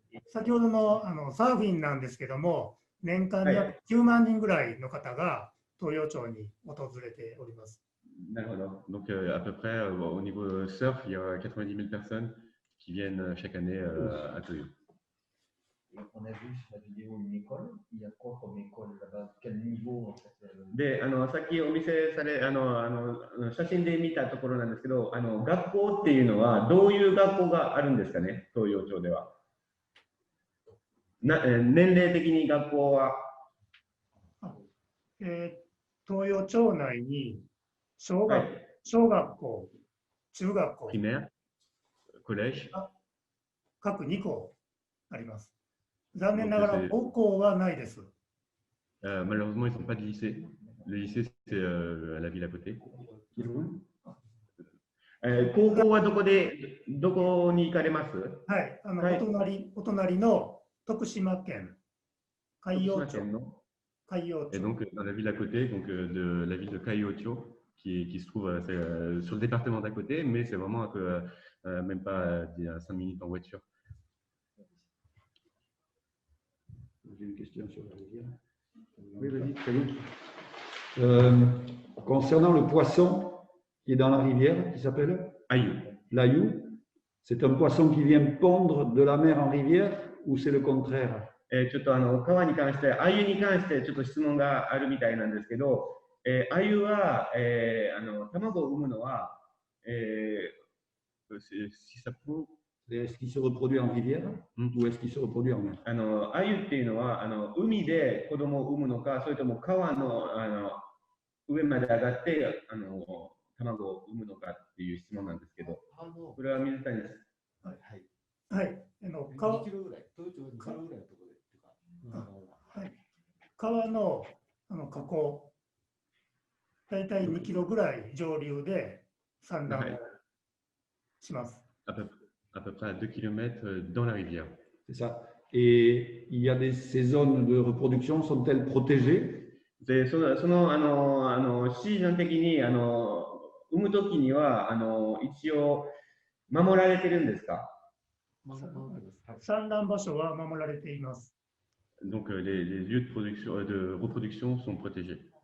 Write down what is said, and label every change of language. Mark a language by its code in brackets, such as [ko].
[ja] 先ほどのサーフィンなんですけども、年間に約9万人ぐらいの方が東洋町に訪れております。 [fr] Donc à peu près au niveau surf, il y a 90 000 personnes qui viennent chaque année à Toyo. On a vu sur la vidéo une école. Il y a quoi comme école là-bas? Quel niveau en fait? [ja] でさっきお見せされ写真で見たところなんですけど、学校っていうのはどういう学校があるんですかね、東洋町では。年齢的に学校は、東洋町内に小学校、中学校、 [fr] primaire, collège, [ja] 各2校あります。残念ながら高校はないです。 [fr] malheureusement, ils n'ont pas de lycée. Le lycée, c'est à la ville à côté. [ja] 高校はどこに行かれます？はい、お隣の徳島県海陽町。 [fr] Et donc dans la ville à côté, donc de la ville de Kaiocho, qui se trouve sur le département d'à côté, mais c'est vraiment même pas à 5 minutes en voiture. J'ai une question sur la rivière. Oui, vas-y, très bien. Concernant le poisson qui est dans la rivière, qui s'appelle Ayu. L'Ayu, c'est un poisson qui vient pondre de la mer en rivière ou c'est le contraire? [ja] ちょっと川に関して、鮎に関してちょっと質問があるみたいなんですけど、鮎は、卵を産むのは、 [fr] si ça peut Est-ce qu'il se reproduit en rivière ou est-ce qu'il se reproduit en mer? [ja] 鮎っていうのは海で子供を産むのか、それとも川の上まで上がって卵を産むのかっていう質問なんですけど、これは水谷です。はい。はい。 2キロぐらい、東京2キロぐらいのところでっていうか、はい。川の河口、大体2キロぐらい上流で産卵をします。 [fr] À peu près à 2 km dans la rivière. C'est ça. Et il y a ces zones de reproduction, sont-elles protégées? [ja] で、そのシーズン的に産むときには一応守られてるんですか？産卵場所は守られています。 [fr] Donc les lieux de reproduction sont protégés.